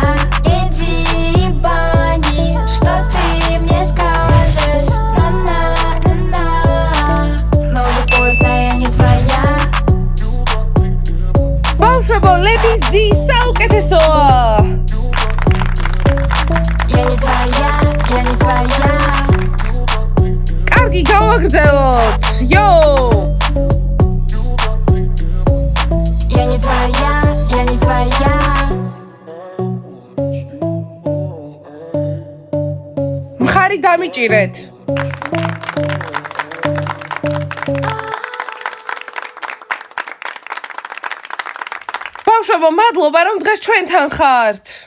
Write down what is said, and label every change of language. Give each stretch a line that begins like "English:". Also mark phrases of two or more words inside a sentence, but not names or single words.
Russian: Леди Бани, что ты мне скажешь? На-на-на-на. Но уже поздно, я не твоя.
Georgian: ბავშვებო, Lady Z, საუკეთესოა!
Russian: Я не твоя, я не твоя.
Georgian: კარგი, გავაგრძელოთ! Йоу!
Russian: Я не твоя, я не твоя.
Georgian: მხარი დამიჭირეთ. ბავშვებო, მადლობა, რომ დღეს ჩვენთან ხართ.